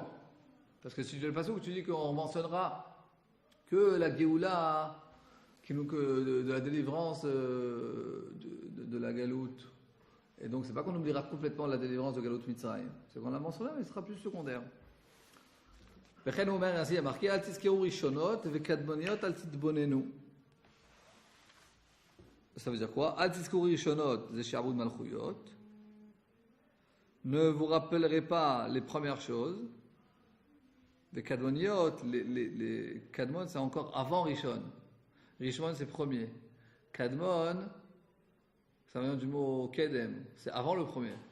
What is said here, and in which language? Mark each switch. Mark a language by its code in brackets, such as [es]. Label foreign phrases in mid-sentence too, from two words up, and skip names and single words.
[fr] Parce que si tu le passes où tu dis qu'on mentionnera que la Géoula, de la délivrance de la Galoute. Et donc, c'est pas qu'on oubliera complètement la délivrance de [he] גלות מצרים. [fr] C'est qu'on la mentionnera, mais il sera plus secondaire. [he] בכן אומר, [fr] ainsi, il y a marqué [he] אל תזכרו ראשנות וקדמניות אל תתבננו. [fr] Ça veut dire quoi? [he] אל תזכרו ראשנות, [fr] c'est [he] שבת מלכויות. [fr] Ne vous rappellerez pas les premières choses. Les kadmoniot, les kadmon, c'est encore avant Rishon. Rishon, c'est premier. Kadmon, ça vient du mot kedem, c'est avant le premier.